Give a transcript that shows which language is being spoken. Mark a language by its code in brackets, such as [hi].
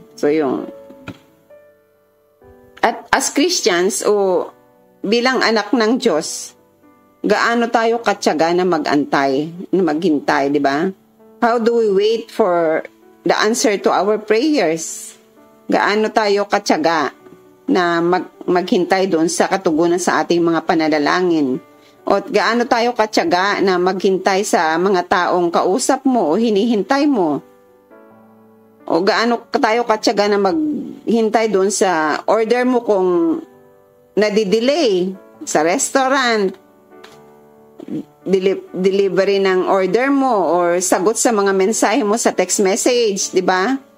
[tl] So at [en] as Christians [tl] o bilang anak ng Diyos, gaano tayo katyaga na mag-antay, na maghintay, di ba? [en] How do we wait for the answer to our prayers? [tl] Gaano tayo katyaga na maghintay doon sa katugunan sa ating mga panalangin? O gaano tayo katyaga na maghintay sa mga taong kausap mo o hinihintay mo? O gaano tayo katyaga na maghintay doon sa order mo kung nadidelay sa restaurant, delivery ng order mo or sagot sa mga mensahe mo sa text message, di ba?